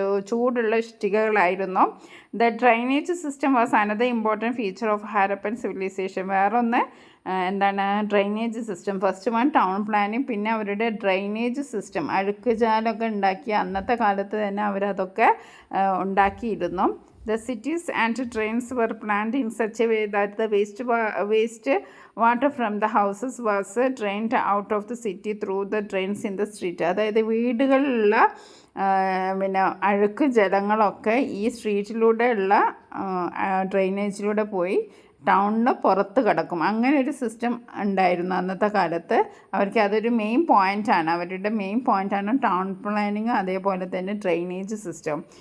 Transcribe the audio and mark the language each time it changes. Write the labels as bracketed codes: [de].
[ml] ചൂടുള്ള ഇഷ്ടികകളായിരുന്നു. [en] The drainage system was another important feature of Harappan civilisation. [ml] വേറൊന്ന് എന്താണ്? Drainage system. [en] first one town planning, [ml] പിന്നെ അവരുടെ ഡ്രൈനേജ് സിസ്റ്റം. അഴുക്കുചാലൊക്കെ ഉണ്ടാക്കിയ അന്നത്തെ കാലത്ത് തന്നെ അവരതൊക്കെ ഉണ്ടാക്കിയിരുന്നു. [en] The cities and drains were planned in such a way that the waste water from the houses was drained out of the city through the drains in the street. [ml] അതായത് വീടുകളിലുള്ള പിന്നെ അഴുക്ക് ജലങ്ങളൊക്കെ ഈ സ്ട്രീറ്റിലൂടെയുള്ള ഡ്രെയിനേജിലൂടെ പോയി ടൗണിന് പുറത്ത് കിടക്കും. അങ്ങനെ ഒരു സിസ്റ്റം ഉണ്ടായിരുന്നു അന്നത്തെ കാലത്ത്. അവർക്ക് അതൊരു മെയിൻ പോയിൻ്റാണ്, അവരുടെ മെയിൻ പോയിൻ്റാണ് ടൗൺ പ്ലാനിങ്, അതേപോലെ തന്നെ ഡ്രെയിനേജ് സിസ്റ്റം.